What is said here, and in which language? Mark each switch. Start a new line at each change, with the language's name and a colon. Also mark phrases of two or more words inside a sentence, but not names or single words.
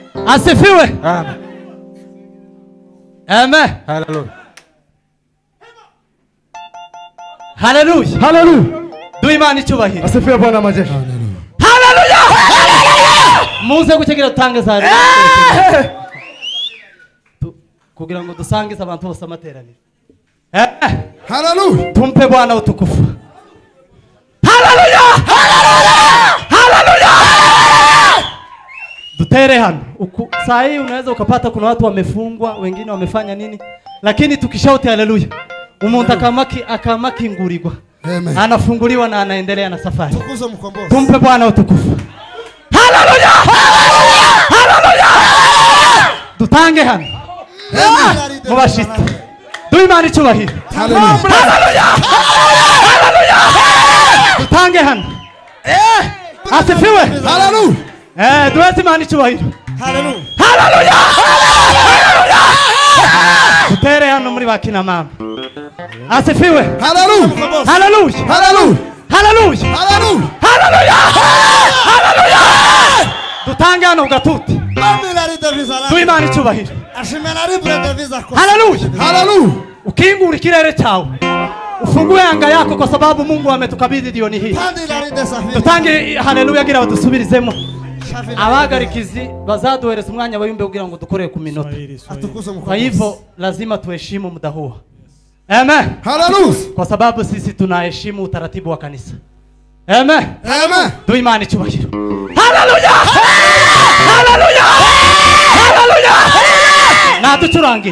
Swahili: Asifiwe. Amen. Amen. Hallelujah. Hallelujah. Hallelujah.
Kinyarwanda: Duhe Imana icyubahiro.
Swahili: Asifiwe Bwana majeshi. Hallelujah.
Kinyarwanda: Muze gutegera utange za kugira ngo dusangize abantu bose amateraniro. Hallelujah.
Swahili: Tumpe Bwana utukufu. Hallelujah.
Kinyarwanda: Hallelujah. Tutere hano.
Swahili: Saa hii unaweza ukapata kuna watu wamefungwa, wengine wamefanya nini? Lakini tukishauti haleluya,
Kinyarwanda: umuntu akamaki ngurirwa.
Swahili: Amen. Anafunguliwa na anaendelea na safari. Tukuze mkombozi. Tumpe Bwana utukufu. Haleluya. Haleluya.
Kinyarwanda: Dutange hano. Mubashitse. Duhe Imana icyubahiro. Haleluya. Haleluya. Haleluya. Dutange hano.
Swahili: Asifiwe. Haleluya.
Kinyarwanda: Duhe Imana icyubahiro. Haleluya. Haleluya. Haleluya. Dutere hano muri bakina mama.
Swahili: Asifiwe. Haleluya. Haleluya. Haleluya. Haleluya. Haleluya.
Kinyarwanda: Haleluya. Haleluya. Dutange hano ugatuti. Duhe Imana icyubahiro. Haleluya. Haleluya. Ukingura ikirere cyawe.
Swahili: Ufungue anga yako kwa sababu Mungu ametukabidhi jioni hii.
Kinyarwanda: Dutange haleluya gira badusubirizemo. Abagarikizi bazaduhereza umwanya bayumbe kugira ngo dukorere ku minota.
Swahili: Kwa hivyo lazima tuheshimu muda huo. Amen. Haleluya. Kwa sababu sisi tunaheshimu utaratibu wa kanisa. Amen. Amen.
Kinyarwanda: Duhe Imana icyubahiro. Haleluya. Haleluya. Haleluya. Na ducurange.